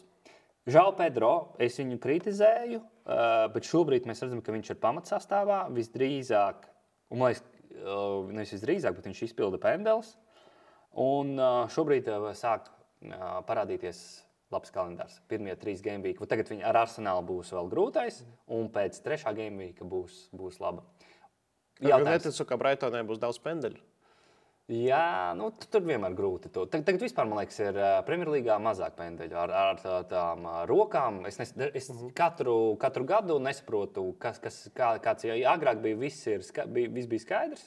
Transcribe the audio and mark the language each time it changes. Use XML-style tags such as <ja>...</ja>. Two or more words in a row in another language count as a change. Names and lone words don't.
<lv>Žao Pedro, es viņu kritizēju, bet šobrīd mēs redzam, ka viņš ir pamatsastāvā visdrīzāk, un man liekas, nevis visdrīzāk, bet viņš izpilda pendeles. Un šobrīd sāk parādīties labs kalendārs. Pirmie 3</lv> <en>game week.</en> <lv>Tagad viņi ar Arsenālu būs vēl grūtais, un pēc 3.</lv> <en>game week</en> <lv>būs laba. Jā, neticu, ka Brightonē būs daudz pendeļu. Jā, tur vienmēr grūti. Tagad vispār, man liekas, ir Premjerlīgā mazāk pendeļu ar tām rokām. Es katru gadu nesaprotu, kāds agrāk bija, viss bija skaidrs.</lv>